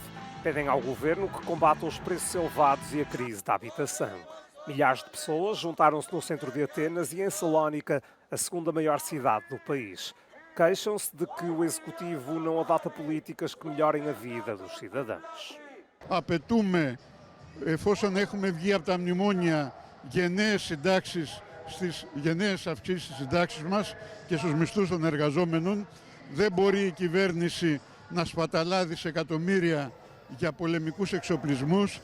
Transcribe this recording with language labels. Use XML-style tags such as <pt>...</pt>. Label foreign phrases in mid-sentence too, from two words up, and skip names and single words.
<pt>Pedem ao governo que combata os preços elevados e a crise da habitação. Milhares de pessoas juntaram-se no centro de Atenas e em Salónica, a segunda maior cidade do país. Queixam-se de que o Executivo não adota políticas que melhorem a vida dos cidadãos.</pt> <el>Απαιτούμε, εφόσον έχουμε βγει από τα μνημόνια, γενναίες συντάξεις στις γενναίες αυξήσεις στις συντάξεις μας και στους μισθούς των εργαζόμενων. Δεν μπορεί η κυβέρνηση να σπαταλά δισεκατομμύρια για πολεμικούς εξοπλισμούς.</el>